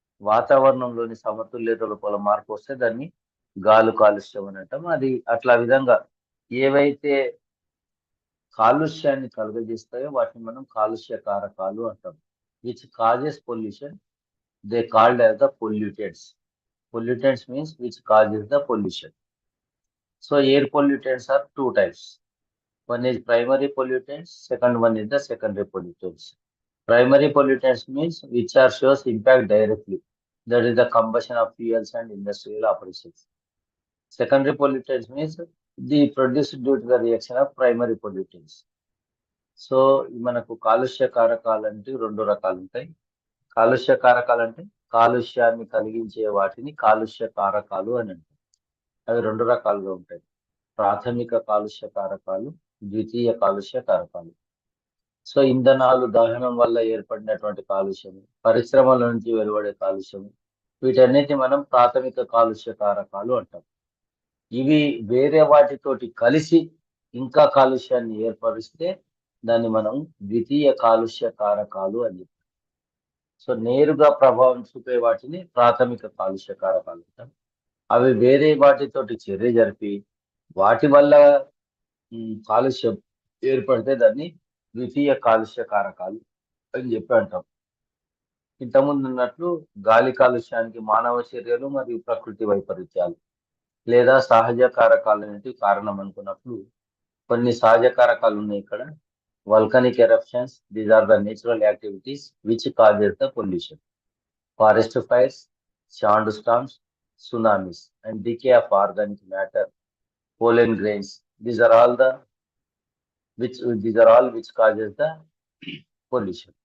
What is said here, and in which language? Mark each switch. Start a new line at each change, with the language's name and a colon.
Telugu: వాతావరణంలోని సమతుల్యత లోపల మార్పు వస్తే దాన్ని గాలి కాలుష్యం అని అంటాం. అది అట్లా విధంగా ఏవైతే కాలుష్యాన్ని కలుగజేస్తాయో వాటిని మనం కాలుష్య కారకాలు అంటాం.
English: Which causes pollution they called as the pollutants. Pollutants means which causes the pollution. So air pollutants are 2 types. One is primary pollutants, second one is the secondary pollutants. Primary pollutants means which are shows impact directly, that is the combustion of fuels and industrial operations. Secondary pollutants means the produced due to the reaction of primary pollutants.
Telugu: So మనకు కాలుష్య కారకాలు అంటే 2 రకాలు ఉంటాయి. కాలుష్య కారకాలు అంటే కాలుష్యాన్ని కలిగించే వాటిని కాలుష్య కారకాలు అని అంటారు. అవి 2 రకాలుగా ఉంటాయి: ప్రాథమిక కాలుష్య కారకాలు, ద్వితీయ కాలుష్య కారకాలు. సో ఇంధనాలు దహనం వల్ల ఏర్పడినటువంటి కాలుష్యం, పరిశ్రమల నుంచి వెలువడే కాలుష్యం, వీటన్నిటిని మనం ప్రాథమిక కాలుష్య కారకాలు అంటాం. ఇవి వేరే వాటితోటి కలిసి ఇంకా కాలుష్యాన్ని ఏర్పరిస్తే దాన్ని మనం ద్వితీయ కాలుష్య కారకాలు అని చెప్తాం. సో నేరుగా ప్రభావం చూపే వాటిని ప్రాథమిక కాలుష్య కారకాలు అంటాం. అవి వేరే వాటితోటి చర్య జరిపి వాటి వల్ల కాలుష్యం ఏర్పడితే దాన్ని ద్వితీయ కాలుష్య కారకాలు అని చెప్పి అంటాం. ఇంతకుముందు ఉన్నట్లు గాలి కాలుష్యానికి మానవ చర్యలు మరియు ప్రకృతి వైపరీత్యాలు లేదా సహజ కారకాలు అనేవి కారణం అనుకున్నప్పుడు కొన్ని సహజ కారకాలు ఉన్నాయి ఇక్కడ.
English: Volcanic eruptions, these are the natural activities which causes the pollution. Forest fires, sandstorms, tsunamis, and decay of organic matter, pollen grains. These are all which causes the pollution.